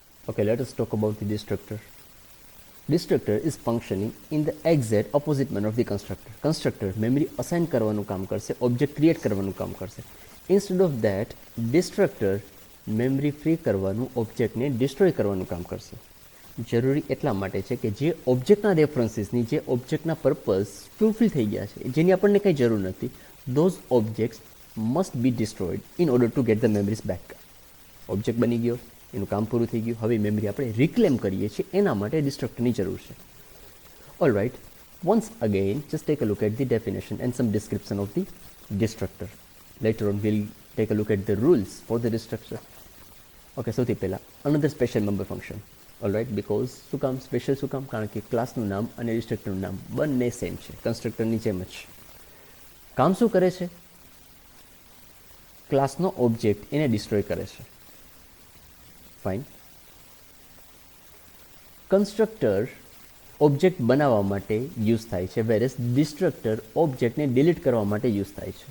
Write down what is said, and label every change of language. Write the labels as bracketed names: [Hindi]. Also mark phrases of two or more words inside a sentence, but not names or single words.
[English] Okay, let us talk about the destructor. Destructor is functioning in the exact opposite manner of the constructor. Constructor memory assign [Gujarati] કરવાનું કામ કરશે, object create કરવાનું કામ કરશે. [English] Instead of that, destructor memory free કરવાનું object ને destroy [Gujarati] કરવાનું કામ કરશે. જરૂરી એટલા માટે છે કે જે ઓબ્જેક્ટના રેફરન્સીસની જે ઓબ્જેક્ટના [English] purpose fulfil [Gujarati] થઈ ગયા છે જેની આપણને કંઈ જરૂર નથી, [English] those objects must be destroyed in order to get the memories back. [Gujarati] ઓબ્જેક્ટ બની ગયો, એનું કામ પૂરું થઈ ગયું, હવે મેમરી આપણે રિક્લેમ કરીએ છીએ, એના માટે ડિસ્ટ્રક્ટરની જરૂર છે. [English] all right, once again just take a look at the definition and some description of the destructor. Later on we'll take a look at the rules for the destructor. Okay, [Gujarati] સૌથી પહેલા [English] another special member function. all right, because [Gujarati] શું કામ સ્પેશિયલ, શું કામ? કારણ કે ક્લાસનું નામ અને ડિસ્ટ્રક્ટરનું નામ બંને સેમ છે, કન્સ્ટ્રક્ટરની જેમ જ. કામ શું કરે છે? ક્લાસનો ઓબ્જેક્ટ એને ડિસ્ટ્રોય કરે છે. ફાઇન. કન્સ્ટ્રક્ટર ઓબ્જેક્ટ બનાવવા માટે યુઝ થાય છે, [English] whereas destructor [Gujarati] ઓબ્જેક્ટને ડિલીટ કરવા માટે યુઝ થાય છે.